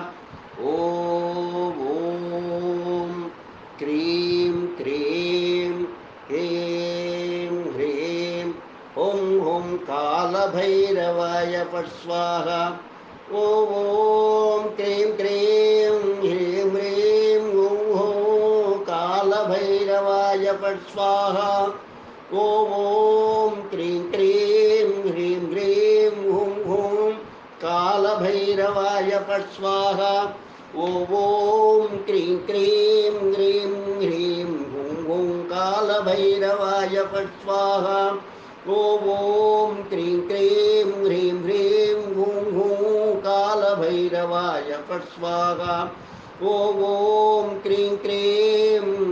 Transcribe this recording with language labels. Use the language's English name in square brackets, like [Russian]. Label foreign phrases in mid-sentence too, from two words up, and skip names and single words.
[Sanskrit] ఓం క్రీం క్రీం హ్రీం హ్రీం హుం హుం కాలభైరవాయ ఫట్ స్వాహా. ఓం క్రీం క్రీం హ్రీం హ్రీం హుం హుం కాలభైరవాయ ఫట్ స్వాహా. ॐ क्रीं क्रीं ह्रीं ह्रीं हुं हुं कालभैरवाय फट् स्वाहा ॐ क्रीं क्रीं ह्रीं ह्रीं हुं हुं कालभैरवाय फट् स्वाहा ॐ क्रीं क्रीं ह्रीं ह्रीं हुं हुं कालभैरवाय फट् स्वाहा ॐ क्रीं क्रीं